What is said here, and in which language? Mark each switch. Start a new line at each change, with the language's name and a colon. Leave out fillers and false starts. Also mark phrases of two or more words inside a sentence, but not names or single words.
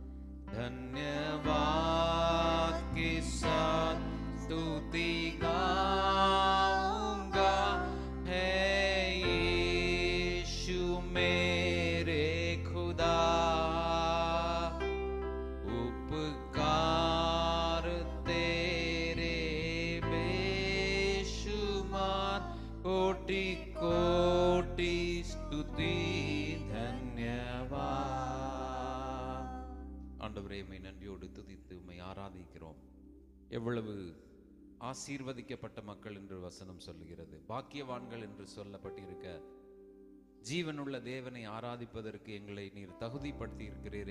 Hindi: धन्यवाद के साथ स्तुति गाऊंगा, है यीशु मेरे खुदा। उपकार तेरे बेशुमार, कोटि कोटि स्तुति धन्यवाद।
Tamil: ஆண்டவரே, உம்மை நன்றியோடு துதித்து உம்மை ஆராதிக்கிறோம். எவ்வளவு ஆசீர்வதிக்கப்பட்ட மக்கள் என்று வசனம் சொல்லுகிறது. பாக்கியவான்கள் என்று சொல்லப்பட்டிருக்க ஜீவனுள்ள தேவனை ஆராதிப்பதற்கு எங்களை நீர் தகுதிப்படுத்தி இருக்கிறீரே.